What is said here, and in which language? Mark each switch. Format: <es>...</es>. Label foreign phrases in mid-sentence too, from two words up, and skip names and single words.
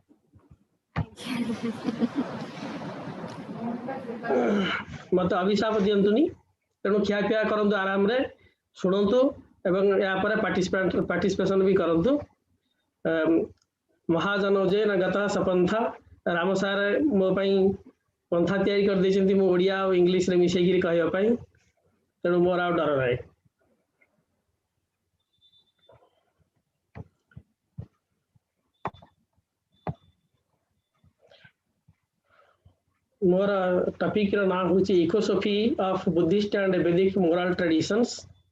<or>ମତେ ଅଭିଶାପ ଦିଅନ୍ତୁନି, ତେଣୁ ଖିଆପିଆ କରନ୍ତୁ, ଆରାମରେ ଶୁଣନ୍ତୁ ଏବଂ ଏହାପରେ ପାର୍ଟିସିପେସନ ବି କରନ୍ତୁ। ମହାଜନ ଯେ ଗତ ସପନ୍ଥା, ରାମ ସାର୍ ମୋ ପାଇଁ ପନ୍ଥା ତିଆରି କରିଦେଇଛନ୍ତି ମୁଁ ଓଡ଼ିଆ ଆଉ ଇଂଲିଶରେ ମିଶେଇକିରି କହିବା ପାଇଁ, ତେଣୁ ମୋର ଆଉ ଡର ନାହିଁ। ମୋର topic ନା ହଉଛି</or> <en>ecosophy of Buddhist and Vedic moral traditions.</en>